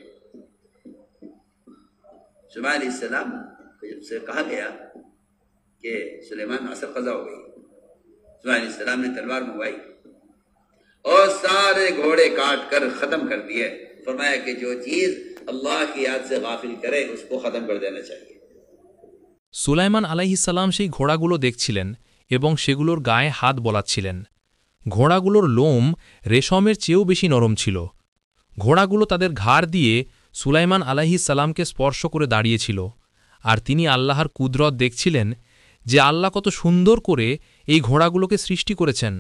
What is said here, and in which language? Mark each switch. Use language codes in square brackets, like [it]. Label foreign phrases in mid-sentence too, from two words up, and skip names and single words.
[ur] سلیمان علیہ السلام کو جب سے کہا گیا کہ سلیمان عصر قضا ہو گئی، سلیمان علیہ السلام نے تلوار منگوائی اور سارے گھوڑے کاٹ کر ختم کر دیے. فرمایا کہ جو چیز اللہ کی یاد سے غافل کرے اس کو ختم کر دینا چاہیے. [bn] সুলাইমান আলাইহিসসালাম সেই ঘোড়াগুলো দেখছিলেন এবং সেগুলোর গায়ে হাত বোলাচ্ছিলেন। ঘোড়াগুলোর লোম রেশমের চেয়েও বেশি নরম ছিল। ঘোড়াগুলো তাদের ঘাড় দিয়ে সুলাইমান আলাইহিসসালামকে স্পর্শ করে দাঁড়িয়েছিল, আর তিনি আল্লাহর কুদরত দেখছিলেন যে আল্লাহ কত সুন্দর করে এই ঘোড়াগুলোকে সৃষ্টি করেছেন।